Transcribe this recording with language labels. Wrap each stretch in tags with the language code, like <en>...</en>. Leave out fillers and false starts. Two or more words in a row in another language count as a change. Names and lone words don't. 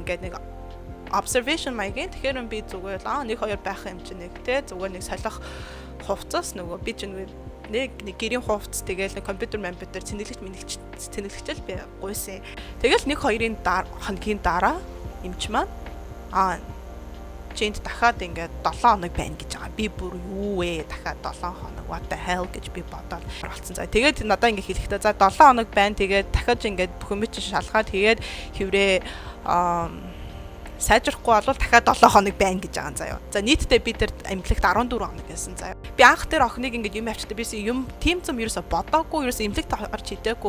<mn>Ингээд нэг observation маягийн тэгэхээр би зүгээр 1 2 байх юм чинь нэг те зүгээр нэг солих хувцас нөгөө би чинь нэг гэрийн хувцас тэгээл нэг компьютер цэнэглэгчэл би гуйсан. Тэгэл 1-2 хоногийн дараа эмч маань чинд дахиад ингээд 7 хоног байна гэж байгаа. Би бүр юу вэ? Дахиад 7 хоног</mn> <en>what the hell</en> <mn>гэж би бодоод оролцсон. За тэгээд надаа ингээд хэлэхдээ за 7 хоног байна. Тэгээд дахиад ингээд бүх юм чинь шалгаад тэгээд хэврээ сайжрахгүй бол дахиад 7 хоног байна гэж байгаа заяа. За нийтдээ би тэр эмнэлэгт 14 хоног байсан заяа. Би анх тэр охиныг ингээд юм авчдаг бийсэн юм тийм зам ерөөсө бодоогүй ерөөсө эмнэлэгт орж хидээгүй.</mn>